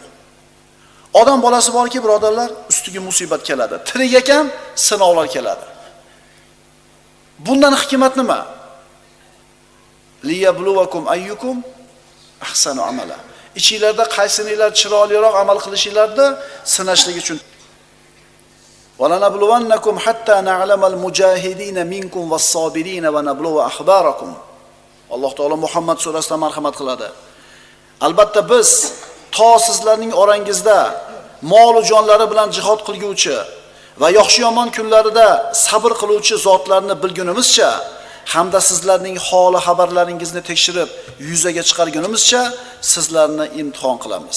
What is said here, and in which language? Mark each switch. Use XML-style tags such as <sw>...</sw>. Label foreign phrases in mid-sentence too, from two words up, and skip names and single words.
<uz>Odam bolasi borki, birodarlar, ustiga musibat keladi. Tirik ekan, sinovlar keladi. Bundan hikmat nima?</uz> <ar>ليبلوكم أيكم أحسن عملا.</ar> <uz>Ichingizda qaysinilar chiroyliroq amal qilishingizda sinashlik uchun.</uz> <ar>وَلَنَبْلُوَنَّكُمْ حَتَّى نَعْلَمَ الْمُجَاهِدِينَ مِنْكُمْ وَالصَّابِرِينَ وَنَبْلُوَ أَخْبَارَكُمْ.</ar> <uz>Alloh taolo Muhammad surasida marhamat qiladi. Albatta biz to sizlarning orangizda mol va jonlari bilan jihad qilguvchi va yaxshi yomon kunlarida sabr qiluvchi zotlarni bilgunimizcha hamda sizlarning holi xabarlaringizni tekshirib yuzaga chiqargunimizcha sizlarni imtihon qilamiz.</uz>